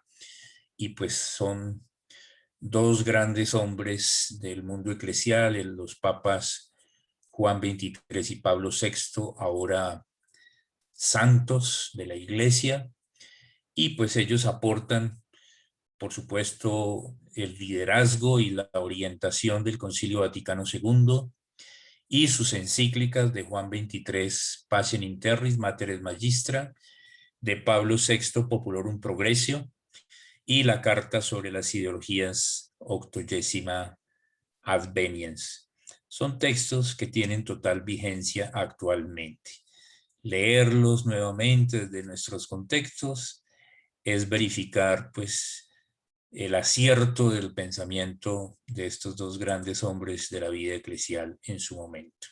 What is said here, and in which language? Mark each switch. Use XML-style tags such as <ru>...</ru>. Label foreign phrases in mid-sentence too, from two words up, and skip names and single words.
<es>Y pues son 2 grandes hombres del mundo eclesial, los papas Juan XXIII y Pablo VI, ahora santos de la Iglesia, y pues ellos aportan, por supuesto, el liderazgo y la orientación del Concilio Vaticano II, y sus encíclicas de Juan XXIII, Pacem in Terris, Mater Magistra, de Pablo VI, Populorum Progressio, y la Carta sobre las ideologías, 80ª Adveniens. Son textos que tienen total vigencia actualmente. Leerlos nuevamente desde nuestros contextos es verificar pues el acierto del pensamiento de estos 2 grandes hombres de la vida eclesial en su momento.</es>